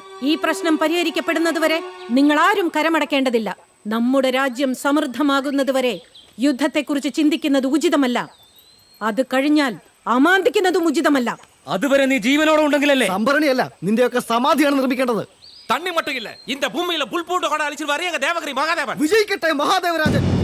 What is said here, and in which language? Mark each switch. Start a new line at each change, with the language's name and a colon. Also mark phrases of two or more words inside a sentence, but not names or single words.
Malayalam: ഈ പ്രശ്നം പരിഹരിക്കപ്പെടുന്നതുവരെ നിങ്ങൾ ആരും കരമടക്കേണ്ടതില്ല. നമ്മുടെ രാജ്യം സമൃദ്ധമാകുന്നതുവരെ യുദ്ധത്തെക്കുറിച്ച് ചിന്തിക്കുന്നത് ഉചിതമല്ല. അത് കഴിഞ്ഞാൽ അമാന്തിക്കുന്നതും ഉചിതമല്ല. അതുവരെ നീ ജീവനോടെ ഉണ്ടെങ്കിലല്ലേ? സംഭരണിയല്ല, നിന്റെയൊക്കെ സമാധിയാണ് നിർമ്മിക്കേണ്ടത്.
Tamil: தண்ணி மட்டும் இல்ல, இந்த பூமியில புல் பூண்டு கூட அழிச்சிருவாரு எங்க தேவகிரி மகாதேவன்.
Malayalam: വിജയിക്കട്ടെ മഹാദേവരാജൻ.